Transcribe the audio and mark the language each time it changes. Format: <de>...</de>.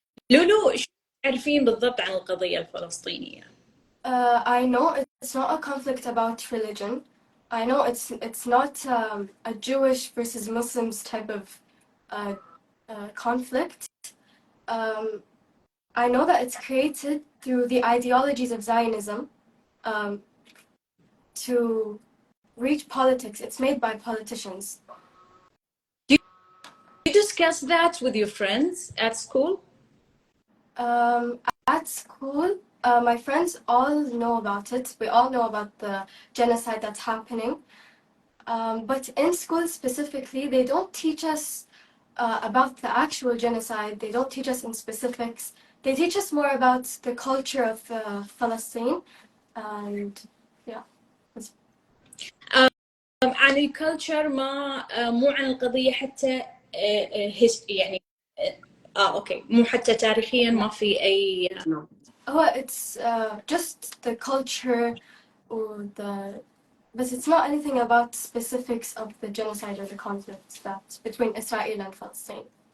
<ar>لولو شو تعرفين بالضبط عن القضية الفلسطينية؟</ar> <en>I know it's not a conflict about religion. I know it's not a Jewish versus Muslims type of conflict. I know that it's created through the ideologies of Zionism to reach politics. It's made by politicians. Do you discuss that with your friends at school? At school, my friends all know about it. We all know about the genocide that's happening. But in school specifically, they don't teach us about the actual genocide. They don't teach us in specifics. They teach us more about the culture of Palestine. And yeah.</en> <ar>عن الكلتشر ما مو عن القضية حتى يعني اوكي مو حتى تاريخيا ما في اي</ar> <en>it's just the culture or but it's not anything about specifics of the genocide or the conflict that's between Israel and Palestine.</en>